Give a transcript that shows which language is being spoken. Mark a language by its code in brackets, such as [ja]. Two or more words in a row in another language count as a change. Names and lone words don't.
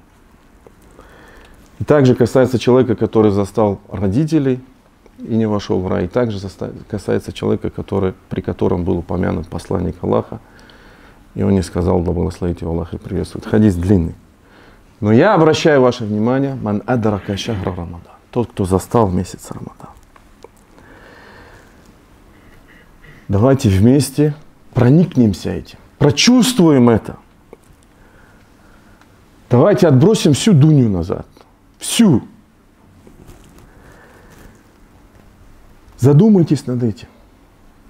[ru] И также касается человека, который застал родителей и не вошел в рай. И также касается человека, при котором был упомянут посланник Аллаха, и он не сказал: да благословит его Аллах и приветствует. Хадис длинный. Но я обращаю ваше внимание: [ar] من أدرك شهر رمضان, [ru] тот, кто застал месяц Рамадан. Давайте вместе проникнемся этим, прочувствуем это. Давайте отбросим всю дунью назад. Всю. Задумайтесь над этим.